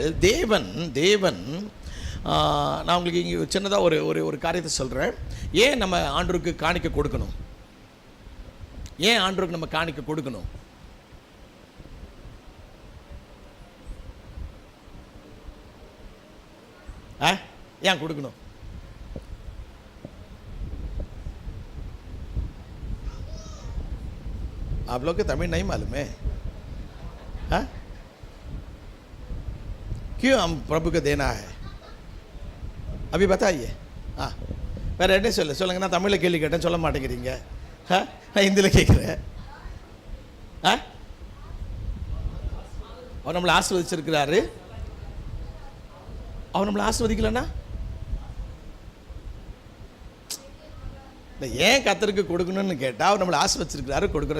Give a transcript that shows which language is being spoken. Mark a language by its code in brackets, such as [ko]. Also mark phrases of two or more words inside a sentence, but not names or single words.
[ta] தேவன் நான் உங்களுக்கு இங்கே சின்னதாக ஒரு காரியத்தை சொல்கிறேன். ஏன் நம்ம ஆண்டவருக்கு காணிக்கை கொடுக்கணும்? ஏன் ஆண்டவருக்கு நம்ம காணிக்கை கொடுக்கணும்? ஏன் கொடுக்கணும்? [hi] आप लोग के तमिल नहीं मालूम है? क्यों हम प्रभु को देना है? अभी बताइए. [ta] வேறு என்ன சொல்லுங்க. நான் தமிழில் கேள்வி கேட்டேன், சொல்ல மாட்டேங்கிறீங்க. நான் ஹிந்தியில் கேட்குறேன். அவர் நம்மளை ஆசீர்வதிச்சிருக்கிறாரு. அவர் நம்மளை ஆசீர்வதிக்கலன்னா ஏன் கர்த்தருக்கு கொடுக்கணும்னு கேட்டால் அவர் நம்மளை ஆசீர்வதிச்சிருக்கிறாரு, கொடுக்குறோம்.